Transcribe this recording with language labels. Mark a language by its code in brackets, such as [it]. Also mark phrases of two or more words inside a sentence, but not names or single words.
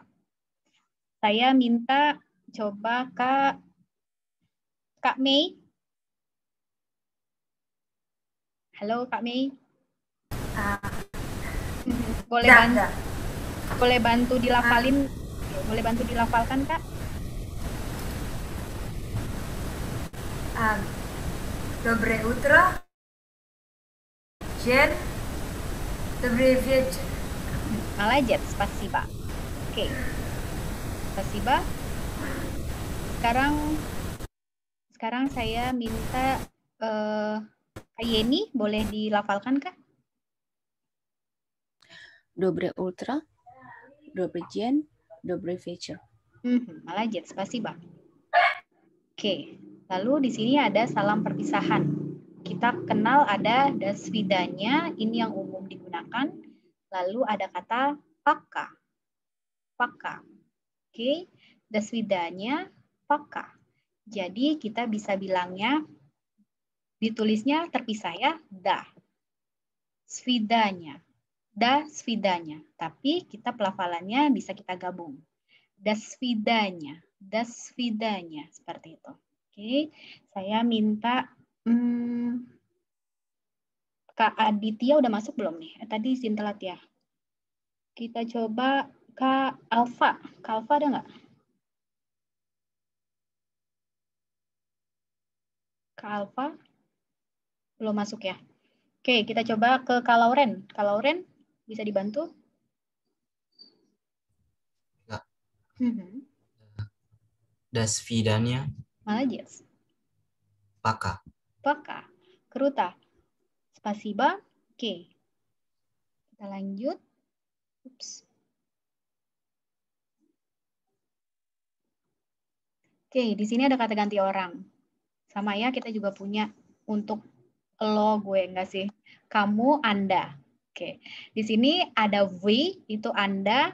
[id] Saya minta coba Kak Mei. Halo Kak Mei. Boleh bantu dilafalin? Boleh bantu dilafalkan, Kak? [ru] Доброе утро. День. Добрый вечер. Молодец, спасибо. Oke. Spasiba. [id] Sekarang saya minta Kak Yeni, boleh dilafalkan, Kak? [ru] Доброе утро, добрый день, добрый вечер. Молодец, спасибо. [id] Oke, lalu di sini ada salam perpisahan. Kita kenal ada [ru] до свидания, [id] ini yang umum digunakan. Lalu ada kata [ru] пока. Пока. Oke, до свидания, пока. [id] Jadi kita bisa bilangnya, ditulisnya terpisah ya, [ru] да. Свидания. До свидания. [id] Tapi kita pelafalannya bisa kita gabung. [ru] До свидания. До свидания. [id] Seperti itu. Oke, saya minta Kak Aditya udah masuk belum nih? Tadi izin telat ya. Kita coba Kak Alfa. Kak Alfa ada nggak? Kak Alfa? Belum masuk ya? Oke, kita coba ke Kak Lauren. Kak Lauren, bisa dibantu? Ya. [ru] Das Vidania. Молодец. Пока. Пока. Kruta. Spasiba. [id] Oke. Kita lanjut. Ups. Oke, di sini ada kata ganti orang. Sama ya, kita juga punya untuk lo, gue, enggak sih? Kamu, Anda. Oke. Di sini ada we, itu Anda.